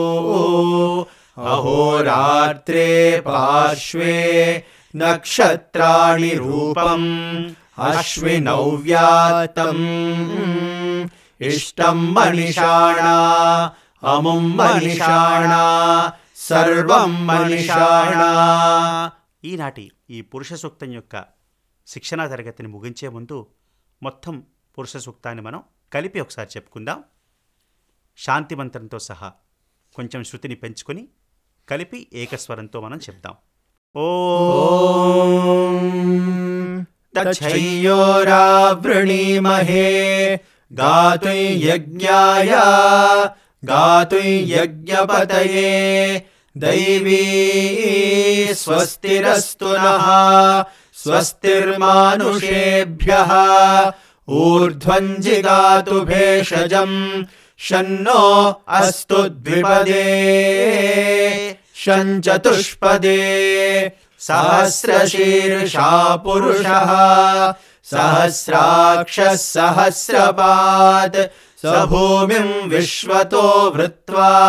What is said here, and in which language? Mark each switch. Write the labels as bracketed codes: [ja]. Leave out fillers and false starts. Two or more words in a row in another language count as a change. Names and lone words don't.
[sa] अहोरात्रे पार्श्वे नक्षत्राणि रूपम् अश्विनौ व्यातम् इष्टं मनिषाणा अमुं मनिषाणा सर्वं मनिषाणा. [te] ఈనాటి ఈ పురుష సూక్తం యొక్క శిక్షణా తరగతిని ముగించే ముందు మొత్తం పురుష సూక్తాన్ని మనం కలిపి ఒకసారి చెప్పుకుందాం. శాంతి మంత్రంతో సహా కొంచెం శృతిని పెంచుకొని కలిపి ఏకస్వరంతో మనం చెప్దాం. [sa] ఓం తచ్చయ్యోరావృణీమహే గాతుం యజ్ఞాయ గాతుం యజ్ఞపతయే दैवी स्वस्तिरस्तु नः स्वस्तिर्मानुषेभ्यः ऊर्ध्वं जिगातु भेषजं शन्नो अस्तु द्विपदे शञ्चतुष्पदे सहस्रशीर्षा पुरुषः सहस्राक्षः सहस्रपात् स भूमिं विश्वतो वृत्वा